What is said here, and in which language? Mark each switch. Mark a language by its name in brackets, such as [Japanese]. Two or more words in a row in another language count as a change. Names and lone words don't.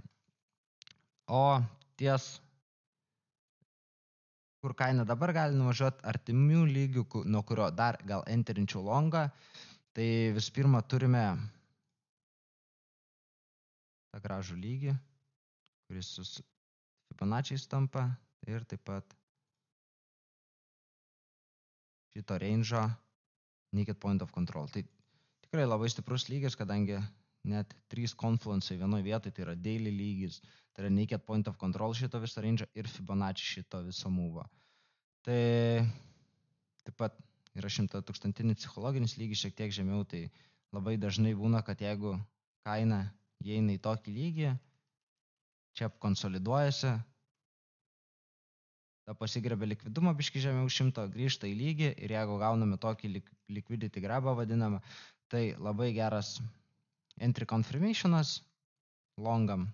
[Lithuanian] O ties, kur kaina dabar gali nuvažiuoti artimių lygių, nuo kurio dar gal enterinčiau longą, tai vis pirma turime tą gražų lygį, kuris su Fibonacciais tampa ir taip pat šito range'o [English] naked point of control. [Lithuanian] Tai tikrai labai stiprus lygis, kadangi net 3 confluence'ai vienoje vietoje, tai yra daily lygis, tai yra [English] naked point of control [Lithuanian] šito viso range'o ir Fibonacci šito viso move'o. Tai taip pat yra 100,000 psichologinis lygis šiek tiek žemiau, tai labai dažnai būna, kad jeigu kaina įeina į tokį lygį, čia konsoliduojasi, ta pasigrebė likvidumo biški žemiau 100, grįžta į lygį ir jeigu gauname tokį [English] liquidity grabą [Lithuanian] vadinamą, tai labai geras [English] entry confirmationas [Lithuanian] longam.